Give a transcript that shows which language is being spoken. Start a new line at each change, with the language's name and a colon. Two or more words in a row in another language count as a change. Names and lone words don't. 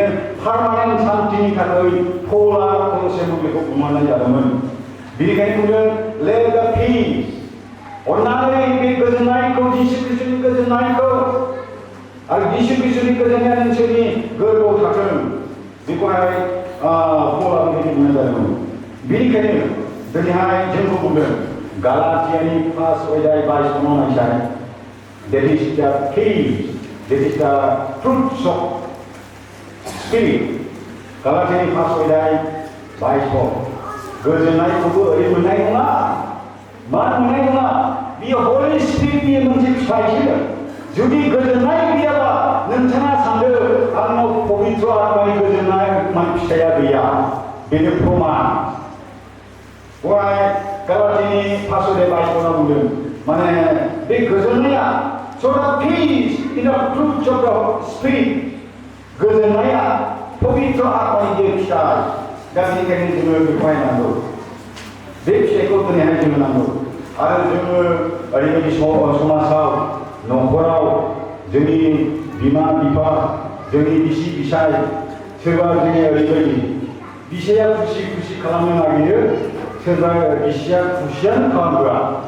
Bodo: पारमानेन्ट सान्थिनि थाखाय पौला कल'से मन्दिरखौ बुंनाय जादोंमोन बेनिखायनो बुंदों
English: let the peace
Bodo: अननानै बे गोजोननायखौ जिसु ख्रीष्टनि गोजोननायखौ आरो जिसु ख्रीष्टनि गोजोननाया नोंसोरनि गोरबोआव थाथों बेखौहाय पौला बेबायदि बुंनाय जादोंमोन बेनिखायनो दिनैहाय जोंखौ बुंदों गालातियानि 5 अध्याय 22 नायसाय
English: that is the keys that is the fruits of
Bodo: spirit गालातियानि 5 अध्याय 22 गोजोननायखौबो ओरै मोननाय नङा मा मोननाय नङा बियो
English: holy spiritनि
Bodo: मोनसे फिथाइसो जुदि गोजोननाय गैयाबा नोंथाङा सानदो आंनाव पबित्र आत्मानि गोजोननाय फिथाइया गैया बेनो प्रमान गालातियानि 5 अध्याय 22 बुंदों माने बे गोजोननाया
English: so the peace in the fruits of the spirit
Bodo: गोजोननाया पबित्र आत्मानि जे फिथाइ दा बेनिखायनो जोङो बेखौहाय नांगौ बे फिथाइखौ दिनैहाय जोङो नांगौ आरो जोङो ओरैबायदि समाजाव न'खराव जोंनि बिमा बिफा जोंनि बिसि फिसाय सोरबा जोंनि ओरैबायदि बिसाया खुसि खालामनो नागिरो सोरबा बिसिया खुसियानो खालामग्रा